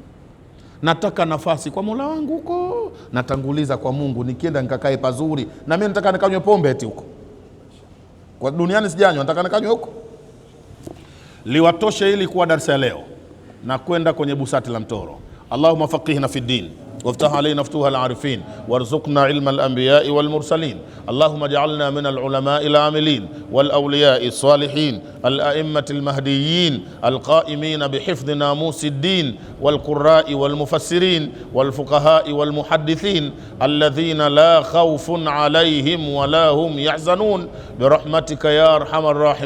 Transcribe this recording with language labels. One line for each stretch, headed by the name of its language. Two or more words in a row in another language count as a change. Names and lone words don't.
Swahili: Nataka nafasi kwa Mola wangu huko, natanguliza kwa Mungu, nikienda nikakae pazuri. Na mimi nataka nikanywe pombe eti huko, kwa duniani sijanywa, nataka nikanywe huko. Liwatoshe ili kuwa darasa leo na kwenda kwenye busati la mtoro.
Arabic: اللهم فقهنا في الدين وافتح علينا فتوح العارفين وارزقنا علم الأنبياء والمرسلين. اللهم اجعلنا من العلماء العاملين والأولياء الصالحين الأئمة المهديين القائمين بحفظ ناموس الدين والقراء والمفسرين والفقهاء والمحدثين الذين لا خوف عليهم ولا هم يحزنون برحمتك يا أرحم الراحمين.